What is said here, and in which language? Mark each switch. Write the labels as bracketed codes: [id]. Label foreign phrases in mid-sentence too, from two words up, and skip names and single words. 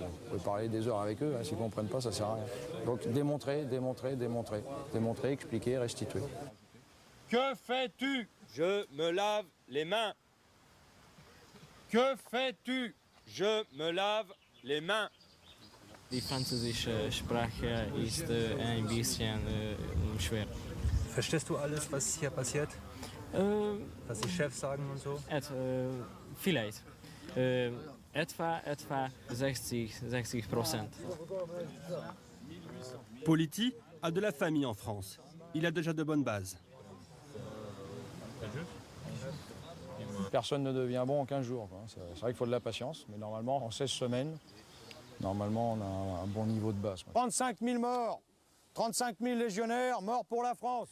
[fr] On peut parler des heures avec eux, hein, s'ils ne comprennent pas, ça ne sert à rien. Donc démontrer, expliquer, restituer. Que fais-tu? Je me lave les mains. Que fais-tu? Je me lave les mains. [de] Die französische Sprache ist ein bisschen schwer. Verstehst du alles, was hier passiert? Was die Chefs sagen und so? Vielleicht. Etwa 60%. [fr] Politi a de la famille en France. Il a déjà de bonnes bases. Personne ne devient bon en 15 jours. C'est vrai qu'il faut de la patience, mais normalement, en 16 semaines, normalement, on a un bon niveau de base. 35 000 morts, 35 000 légionnaires morts pour la France.